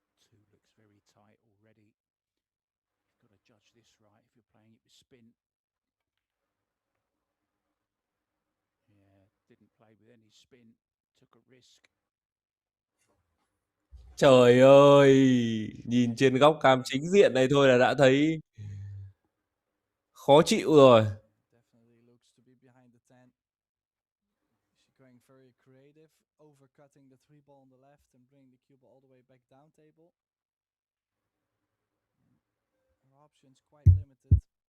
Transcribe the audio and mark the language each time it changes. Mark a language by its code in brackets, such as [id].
[en] Two looks very tight already. You've got to judge this right if you're playing it with spin. Yeah, didn't play with any spin, took a risk. [vi] Trời ơi, nhìn trên góc cam chính diện này thôi là đã thấy khó chịu rồi. [en] Definitely looks to be behind the 10. She's going very creative, overcutting the 3 ball on the left and bringing the cue ball all the way back down table. Her options quite limited.